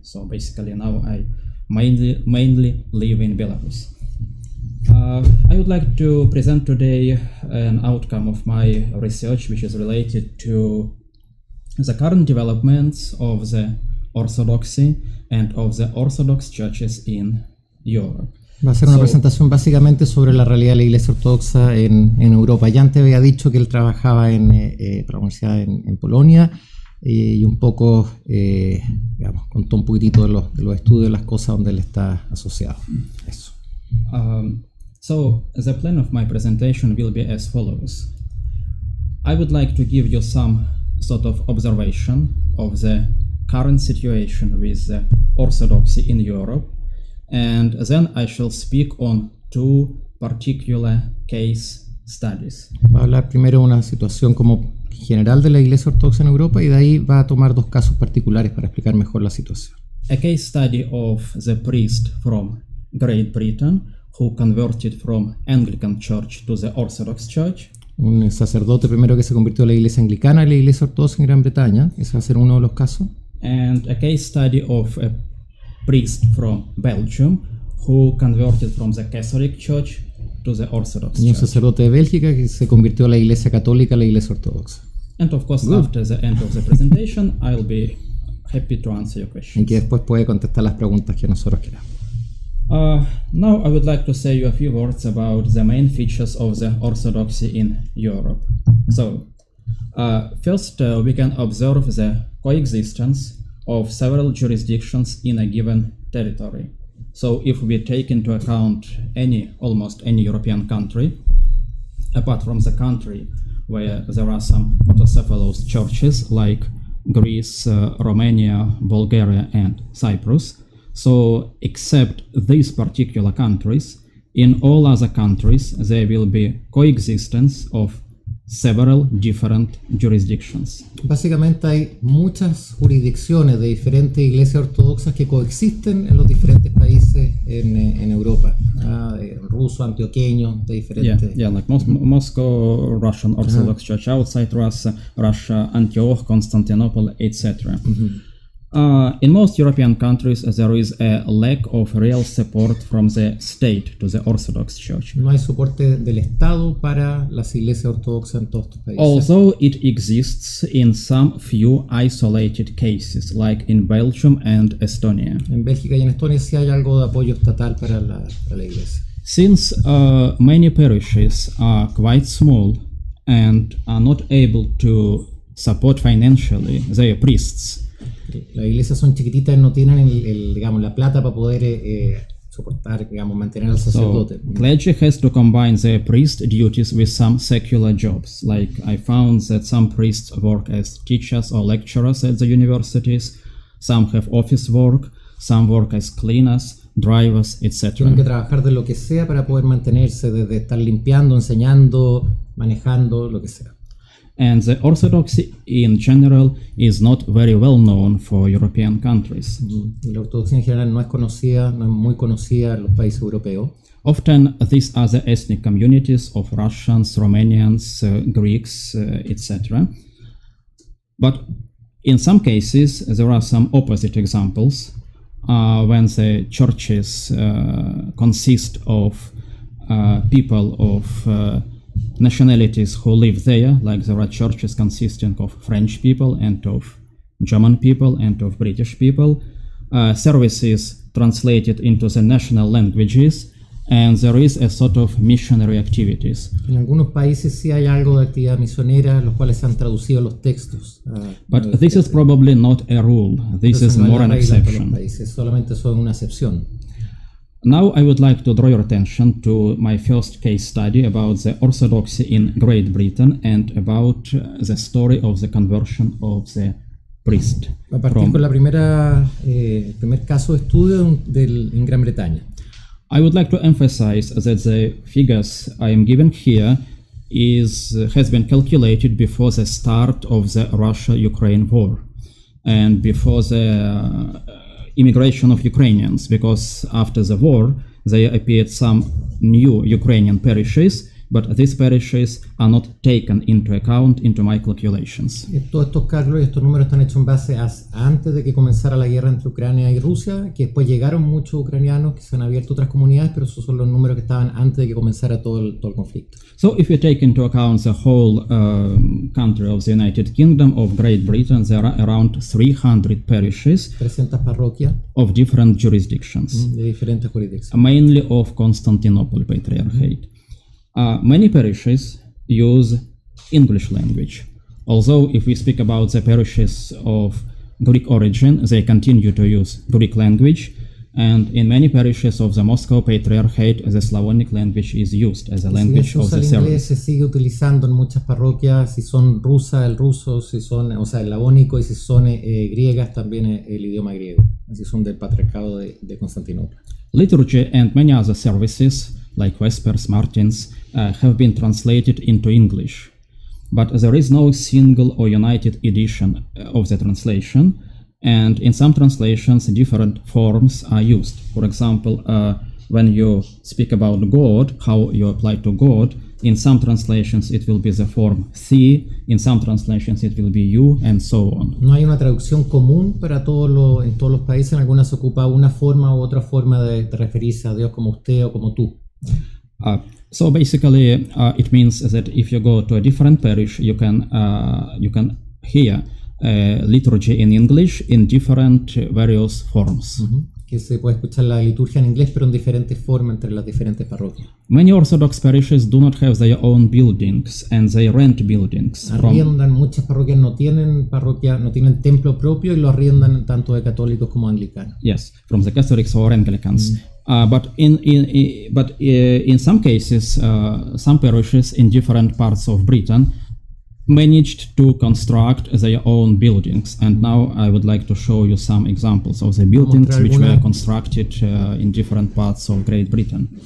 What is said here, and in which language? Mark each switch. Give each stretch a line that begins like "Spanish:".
English: So basically now I mainly live in Belarus. I would like to present today an outcome of my research, which is related to the current developments of the Orthodoxy and of the Orthodox churches in Europe.
Spanish: Va a ser una presentación básicamente sobre la realidad de la Iglesia Ortodoxa en Europa. Ya antes había dicho que él trabajaba en la universidad en Polonia y un poco, digamos, contó un poquitito de los estudios, de las cosas donde él está asociado. Eso.
English: So the plan of my presentation will be as follows. I would like to give you some sort of observation of the current situation with the Orthodoxy in Europe, and then I shall speak on two particular case studies.
Spanish: Va a hablar primero de una situación como general de la Iglesia Ortodoxa en Europa y de ahí va a tomar dos casos particulares para explicar mejor la situación.
English: A case study of the priest from Great Britain who converted from Anglican Church to the Orthodox Church.
Spanish: Un sacerdote primero que se convirtió de la Iglesia Anglicana a la Iglesia Ortodoxa en Gran Bretaña. Ese va a ser uno de los casos.
English: And a case study of a priest from Belgium who converted from the Catholic Church to the Orthodox Church.
Spanish: Y un sacerdote de Bélgica que se convirtió de la Iglesia Católica a la Iglesia Ortodoxa.
English: And of course, after the end of the presentation, I'll be happy to answer your questions.
Spanish: Y que después puede contestar las preguntas que nosotros queramos.
English: Now I would like to say you a few words about the main features of the Orthodoxy in Europe. So, first we can observe the coexistence of several jurisdictions in a given territory. So if we take into account almost any European country, apart from the country where there are some autocephalous churches like Greece, Romania, Bulgaria and Cyprus, so except these particular countries, in all other countries there will be coexistence of several different jurisdictions.
Spanish: Básicamente hay muchas jurisdicciones de diferentes iglesias ortodoxas que coexisten en los diferentes países en Europa. Ruso, antioqueño, de diferentes.
English: Yeah, like Moscow, Russian Orthodox Church outside Russia, Antioch, Constantinople, etc. In most European countries, there is a lack of real support from the state to the Orthodox Church.
Spanish: No hay soporte del Estado para las iglesias ortodoxas en todos estos países.
English: Although it exists in some few isolated cases, like in Belgium and Estonia.
Spanish: En Bélgica y en Estonia sí hay algo de apoyo estatal para la iglesia.
English: Since many parishes are quite small and are not able to support financially their priests,
Spanish: las iglesias son chiquititas y no tienen digamos, la plata para poder soportar, digamos, mantener al sacerdote.
English: So, clergy has to combine their priest duties with some secular jobs. Like I found that some priests work as teachers or lecturers at the universities, some have office work, some work as cleaners, drivers, etc.
Spanish: Tienen que trabajar de lo que sea para poder mantenerse, desde estar limpiando, enseñando, manejando, lo que sea.
English: And the Orthodoxy in general is not very well known for European countries.
Spanish: La ortodoxia en general no es muy conocida en los países europeos.
English: Often these are the ethnic communities of Russians, Romanians, Greeks, etc. But in some cases there are some opposite examples when the churches consist of people of nationalities who live there, like there are churches consisting of French people and of German people and of British people, services translated into the national languages, and there is a sort of missionary activities.
Spanish: En algunos países sí hay algo de actividad misionera, los cuales se han traducido los textos.
English: But this is probably not a rule. This is more an exception.
Spanish: Solamente son una excepción.
English: Now I would like to draw your attention to my first case study about the Orthodoxy in Great Britain and about the story of the conversion of the priest.
Spanish: A partir con la primer caso de estudio en Gran Bretaña.
English: I would like to emphasize that the figures I am given here has been calculated before the start of the Russia-Ukraine war and before the immigration of Ukrainians, because after the war there appeared some new Ukrainian parishes but these parishes are not taken into account into my calculations.
Spanish: Todos estos cálculos y estos números están hechos en base a antes de que comenzara la guerra entre Ucrania y Rusia, que después llegaron muchos ucranianos que se han abierto otras comunidades, pero esos son los números que estaban antes de que comenzara todo el conflicto.
English: So if you take into account the whole country of the United Kingdom of Great Britain, there are around 300 parishes
Spanish: 300 parroquias
English: of different jurisdictions,
Spanish: de diferentes jurisdicciones.
English: mainly of Constantinople Patriarchate. Many parishes use English language, although if we speak about the parishes of Greek origin, they continue to use Greek language, and in many parishes of the Moscow Patriarchate, the Slavonic language is used as a language of the
Spanish: El inglés
English: service.
Spanish: se sigue utilizando en muchas parroquias, si son rusa, el ruso, si son, o sea, el slavónico, y si son griegas, también el idioma griego, si son del Patriarcado de Constantinopla.
English: Liturgy and many other services, like Vespers, Martins, have been translated into English, but there is no single or united edition of the translation, and in some translations different forms are used. For example, when you speak about God, how you apply to God, in some translations it will be the form thee, in some translations it will be you, and so on.
Spanish: No hay una traducción común para en todos los países. En algunas se ocupa una forma u otra forma de referirse a Dios como usted o como tú.
English: So basically, it means that if you go to a different parish, you can hear liturgy in English in different various forms.
Spanish: Que se puede escuchar la liturgia en inglés, pero en diferentes formas entre las diferentes parroquias.
English: Many Orthodox parishes do not have their own buildings, and they rent buildings.
Spanish: Arriendan, muchas parroquias no tienen templo propio y lo arriendan tanto de católicos como anglicanos.
English: Yes, from the Catholics or Anglicans. But in some cases, some parishes in different parts of Britain managed to construct their own buildings, and now I would like to show you some examples of the buildings which were constructed in different parts of Great Britain.